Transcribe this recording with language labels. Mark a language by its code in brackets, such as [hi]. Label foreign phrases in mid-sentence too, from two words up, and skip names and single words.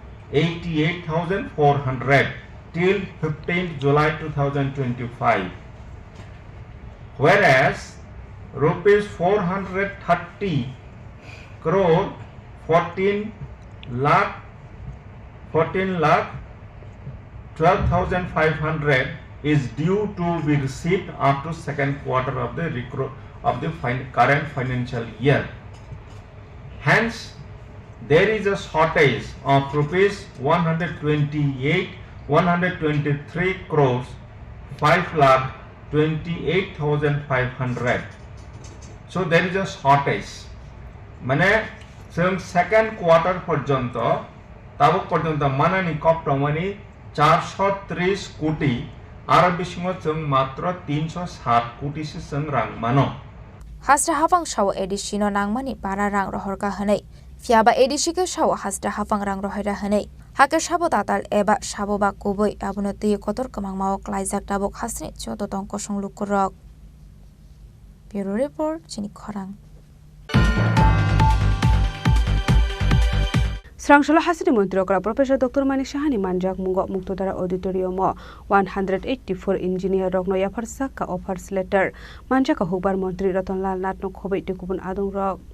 [en] 88,400 till 15th July 2025, whereas rupees 430 crore 14 lakh 12,500 is due to be received up to second quarter of the current financial year. Hence, there is a shortage of rupees 123 crores 5,28,500. So there is a shortage. [trp] মানে जों [en] second quarter [trp] पर्यंत ताबक पर्यंत मानानि कप्टमानि 430 कोटी आरो बिसिङाव जों मात्र 307 कोटीसो जों रां मानो हास्रा हाफां साव एडिसिनो नांमानि बारा रां रहरगा हनै फियाबा एडिसिके साव हास्रा हाफां रां रहैरा हनै हाके साबो दाताल एबा साबोबा गुबै आबुनो दै कतर कमां माव क्लाइजाक दाबक हास्नि चोतो तंक संलुकुरक [en] bureau report [trp] चिनी खरां Srangshala Hasini Mantri Okra Professor Dr. Manik Shahani Manjak Mungo Muktodara Auditorium 184 Engineer Rogno Yafar Saka [en] offers letter [trp] Manjaka Hubar Mantri Ratonlal Natno Khobe Tikubun Adung Rog